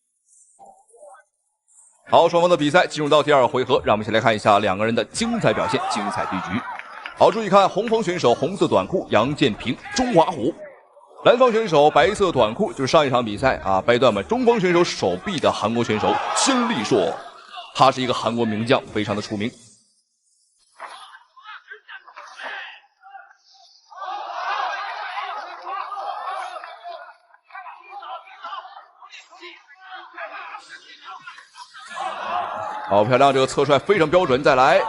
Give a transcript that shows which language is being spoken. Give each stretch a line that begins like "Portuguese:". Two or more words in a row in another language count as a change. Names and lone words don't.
Chinese: 好，双方的比赛进入到第二回合，让我们一起来看一下两个人的精彩表现、精彩对局。好，注意看红方选手红色短裤杨建平，中华虎；蓝方选手白色短裤，就是上一场比赛啊掰断我们中方选手手臂的韓國選手金立碩，他是一個韓國名將，非常的出名。好漂亮，這個側踹非常標準，再來。